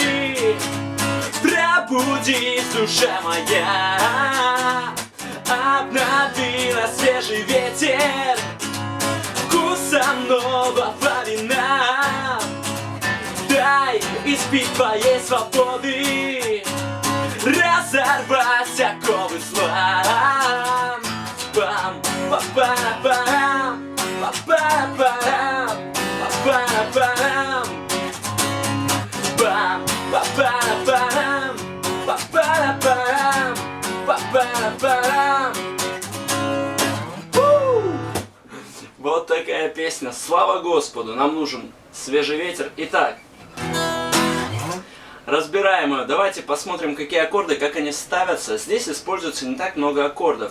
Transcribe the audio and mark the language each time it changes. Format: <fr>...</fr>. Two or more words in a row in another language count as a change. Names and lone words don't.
<ru>Пробудись, душа моя, обнови на свежий ветер вкусом нового вина. Дай испить твоей свободы, разорвать оковы зла. Пам-па-па-па-рам, па-па-па-рам, па-па-па-рам, пам-па-па-па-рам, па-па-па-рам, па-па-па-рам. Вот такая песня. Слава Господу! Нам нужен свежий ветер. Итак, разбираем ее. Давайте посмотрим, какие аккорды, как они ставятся. Здесь используется не так много аккордов.</ru>